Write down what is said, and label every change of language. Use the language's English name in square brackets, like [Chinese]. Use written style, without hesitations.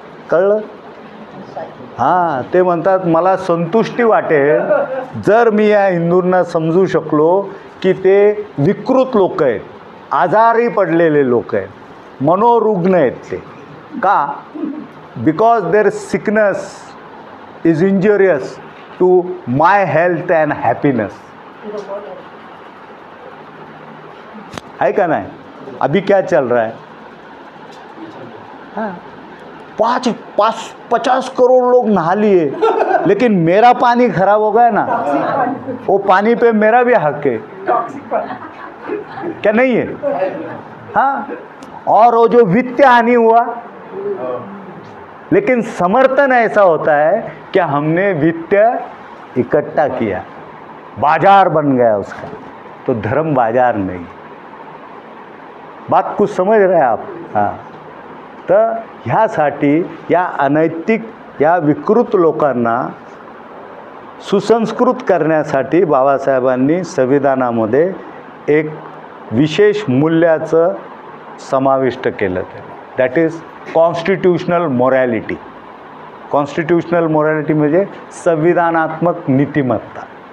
[Marathi] कळलं. हां, ते म्हणतात मला संतुष्टी वाटेल जर मी या हिंदूंना समजू शकलो की ते विकृत लोक आहेत, आजारी पडलेले लोक आहेत, मनोरुग्ण आहेत ते. [English] का, because their sickness is injurious to my health and happiness. [Hindi] है का नहीं. अभी क्या चल रहा है, हाँ, 50 करोड़ लोग नहा लिए, लेकिन मेरा पानी खराब हो गया ना, वो पानी पे मेरा भी हक है क्या, नहीं है. हाँ, और वो जो वित्तीय हानि हुआ, लेकिन समर्थन ऐसा होता है कि हमने वित्त इकट्ठा किया, बाजार बन गया उसका. तो धर्म बाजार नहीं. बात कुछ समझ रहे हैं आप. हां, [Marathi] तर ह्यासाठी या अनैतिक या विकृत लोकांना सुसंस्कृत करण्यासाठी बाबासाहेबांनी संविधानामध्ये एक विशेष मूल्याचं समाविष्ट केलं. [English] That is constitutional morality. Constitutional morality [Marathi] म्हणजे संविधानात्मक नीतिमत्ता.